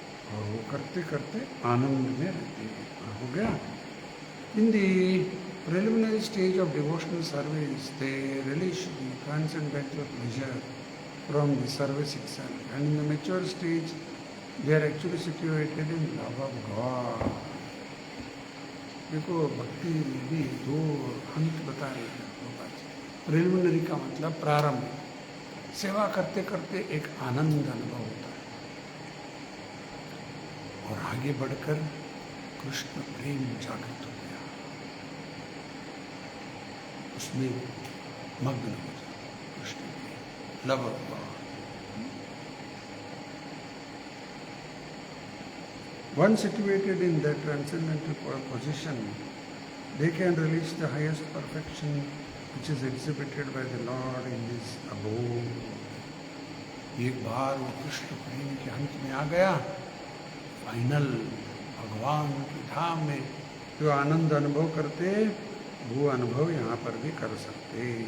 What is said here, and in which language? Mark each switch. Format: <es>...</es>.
<hi>और वो करते करते आनंद में रहते हैं। हो गया।</hi> <en>In the preliminary stage of devotional service, they relish the transcendental pleasure from the service itself, and in the mature stage, they are actually situated in love of God.</en> <hi>देखो, भक्ति में भी दो अंत बता रहे हैं। प्रिलिमिनरी का मतलब प्रारंभ, सेवा करते करते एक आनंद अनुभव होता है, और आगे बढ़कर कृष्ण प्रेम जागृत हो गया, उसमें मग्न हो जाए कृष्ण प्रेम,</hi> <en>Love of God. Once situated in that transcendental position, they can reach the highest perfection which is exhibited by the Lord in His abode.</en> <hi>एक बार वो कृष्ण प्रेम के अंत में आ गया, फाइनल भगवान की धाम में जो आनंद अनुभव करते, वो अनुभव यहाँ पर भी कर सकते।</hi>